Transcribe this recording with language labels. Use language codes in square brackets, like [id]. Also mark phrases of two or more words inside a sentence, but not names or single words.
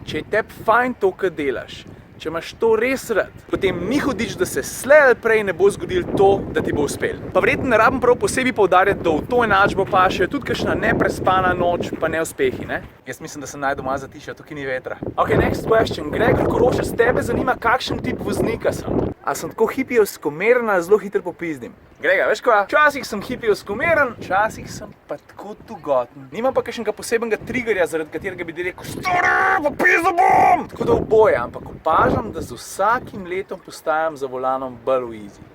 [sl] Če je tebi fajn to, kar delaš, če imaš to res rad, potem ni hudič, da se slej ali prej ne bo zgodilo to, da ti bo uspel. Pa verjetno ne rabim prav posebej poudarjati, da v to enačbo pašejo tudi kakšna neprespana noč pa neuspehi, ne? Jaz mislim, da sem najdu malo zatišal, tukaj ni vetra. [en] Ok, next question. [sl] Gregor Korošec, tebe zanima, kakšen tip voznika sem. A sem tako hipijevsko meren ali zelo hitro popizdim? Gregor, veš kva? Včasih sem hipijevsko meren, včasih sem pa tako tugoten. Nimam pa kakšnega posebnega triggerja, zaradi katerega bi rekel stari, popizdo bom! Tako da oboje, ampak opažam, da z vsakim letom postajam za volanom bolj v easy.